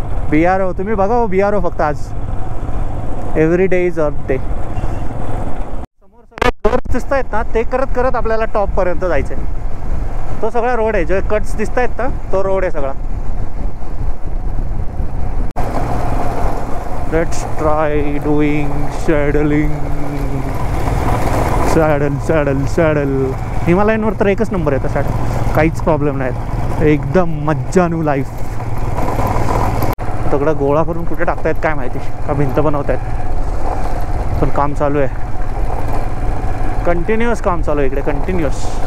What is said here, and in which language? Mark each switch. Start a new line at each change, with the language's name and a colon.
Marathi: BRO तुम्ही बघा हो, BRO फक्त आज.
English: Every day is earth day.
Marathi: समोर सगळे कट्स दिसत आहेत ना, ते करत करत आपल्याला टॉपपर्यंत जायचं आहे. तो सगळा रोड आहे, जे कट्स दिसत आहेत ना, तो रोड आहे सगळा.
English: Let's try doing saddling. Saddle.
Marathi: हिमालयनवर तर एकच नंबर येतं सॅडल, काहीच प्रॉब्लेम नाही, एकदम मज्जानू लाईफ. दगडं गोळा करून कुठे टाकतायत काय माहिती, का भिंत बनवतायत. पण काम चालू आहे, कंटिन्युअस काम चालू आहे इकडे, कंटिन्युअस.